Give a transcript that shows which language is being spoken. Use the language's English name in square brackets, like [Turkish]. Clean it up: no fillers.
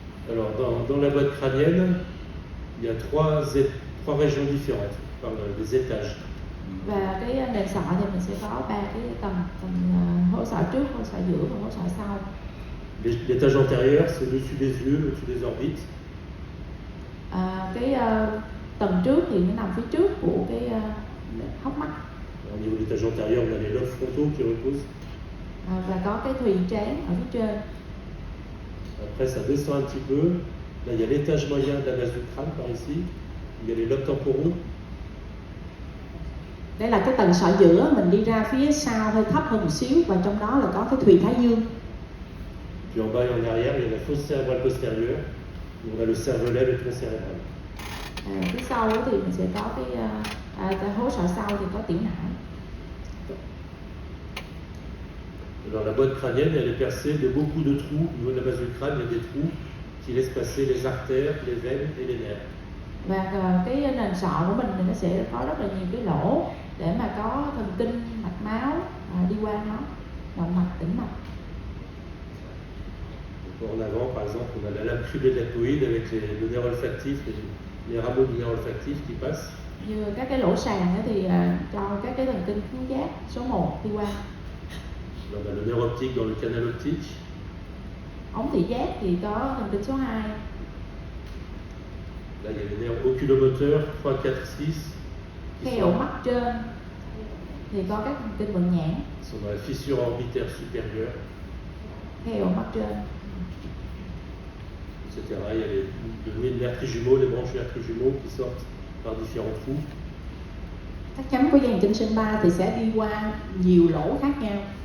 [French] Alors dans la boîte crânienne, il y a trois régions différentes, par des étages. [Vietnamese] Và cái nền sọ thì mình sẽ có 3 cái tầng hố sọ trước, hố sọ giữa và hố sọ sau. [French] L'étage antérieur, c'est au-dessus des yeux, au-dessus des orbites. [Vietnamese] Cái tầng trước thì nó nằm phía trước của cái hốc mắt. [French] Au niveau de l'étage antérieur, on a les lobes frontaux qui reposent. [Vietnamese] Và có cái thùy trán ở phía trên. [French] Après, ça descend un petit peu. Là, il y a l'étage moyen de la base du crâne par ici. Il y a les lobes temporaux. [Vietnamese] Đây là cái tầng sọ giữa, mình đi ra phía sau hơi thấp hơn một xíu và trong đó là có cái thùy thái dương. [French] Puis en bas et en arrière, il y a la fosse cérébrale postérieure, où on a le cervelet, le tronc cérébral. [Vietnamese] Phía sau thì mình sẽ có cái hố sọ sau thì có tiểu não. [French] Alors la boîte crânienne, elle est percée de beaucoup de trous. Au niveau de la base du crâne, il y a des trous qui laissent passer les artères, les veines et les nerfs. [Vietnamese] Và cái nền sọ của mình thì nó sẽ có rất là nhiều cái lỗ để mà có thần kinh, mạch máu đi qua nó, động mạch, tĩnh mạch. [French] En avant, par exemple, on a la lame cribellatoïde avec le nerf olfactif, les rameaux du nerf olfactif qui passent. [Vietnamese] Như các cái lỗ sàn thì cho các cái thần kinh khứu giác số 1 đi qua. [French] On a le nerf optique dans le canal optique. [Vietnamese] Ống thị giác thì có thần kinh số 2. [French] Là, il y a les nerfs oculomoteurs 3, 4, 6 [Vietnamese] Cái ổ mắt trên thì có các thần kinh vận nhãn. [French] sont dans la fissure orbitaire supérieure, [Vietnamese] Cái ổ mắt trên. [French] etc. Il y a les nerfs trijumeaux, les branches nerfs trijumeaux qui sortent par différents trous. [Vietnamese] Các chấm của dây thần kinh sinh ba thì sẽ đi qua nhiều lỗ khác nhau.